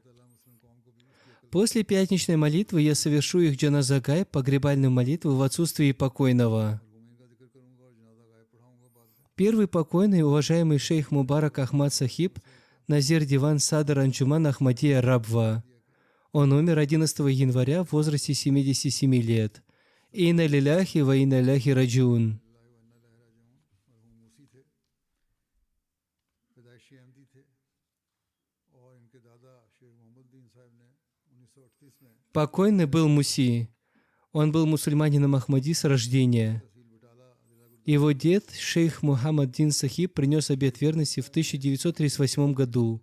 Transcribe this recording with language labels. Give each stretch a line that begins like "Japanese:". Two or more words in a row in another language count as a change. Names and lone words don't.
Russian: После пятничной молитвы я совершу их джаназа-гайб, погребальную молитву в отсутствии покойного. Первый покойный, уважаемый шейх Мубарак Ахмад Сахиб, Назир Диван Садар Анджуман Ахмадия Рабва. Он умер 11 января в возрасте 77 лет.
Arabic: إنا لله وإنا إليه راجعون.
Russian: Покойный был Муси. Он был мусульманином Ахмади с рождения. Его дед, шейх Мухаммад Дин Сахиб, принес обет верности в 1938 году.